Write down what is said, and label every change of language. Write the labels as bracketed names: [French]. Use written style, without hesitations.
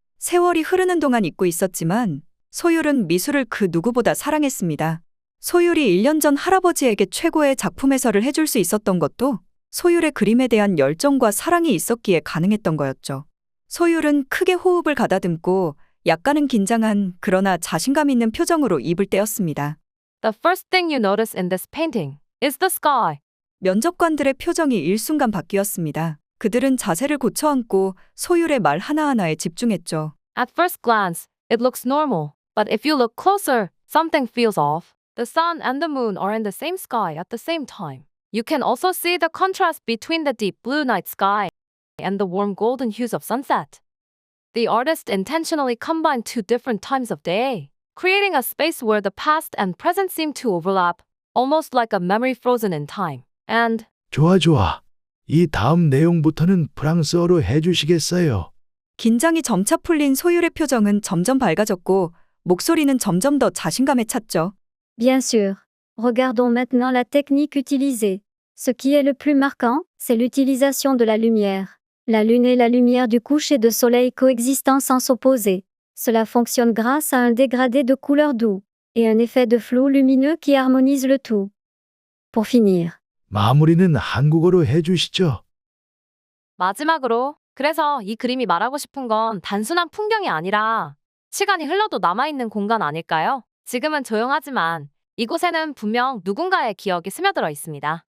[Korean] 세월이 흐르는 동안 잊고 있었지만 소율은 미술을 그 누구보다 사랑했습니다. 소율이 1년 전 할아버지에게 최고의 작품 해설을 해줄 수 있었던 것도 소율의 그림에 대한 열정과 사랑이 있었기에 가능했던 거였죠. 소율은 크게 호흡을 가다듬고 약간은 긴장한 그러나 자신감 있는 표정으로 입을 떼었습니다. [English] The first thing you notice in this painting is the sky. [Korean] 면접관들의 표정이 일순간 바뀌었습니다. 그들은 자세를 고쳐앉고 소율의 말 하나하나에 집중했죠. [English] At first glance, it looks normal, but if you look closer, something feels off. The sun and the moon are in the same sky at the same time. You can also see the contrast between the deep blue night sky and the warm golden hues of sunset. The artist intentionally combined two different times of day, creating a space where the past and present seem to overlap, almost like a memory frozen in time. And [Korean] 좋아. 이 다음 내용부터는 프랑스어로 해주시겠어요? 긴장이 점차 풀린 소율의 표정은 점점 밝아졌고 목소리는 점점 더 자신감에 찼죠. [French] Bien sûr. Regardons maintenant la technique utilisée. Ce qui est le plus marquant, c'est l'utilisation de la lumière. La lune et la lumière du coucher de soleil coexistent sans s'opposer. Cela fonctionne grâce à un dégradé de couleurs doux et un effet de flou lumineux qui harmonise le tout. Pour finir, [Korean] 마무리는 한국어로 해주시죠. 마지막으로 그래서 이 그림이 말하고 싶은 건 단순한 풍경이 아니라 시간이 흘러도 남아있는 공간 아닐까요? 지금은 조용하지만 이곳에는 분명 누군가의 기억이 스며들어 있습니다.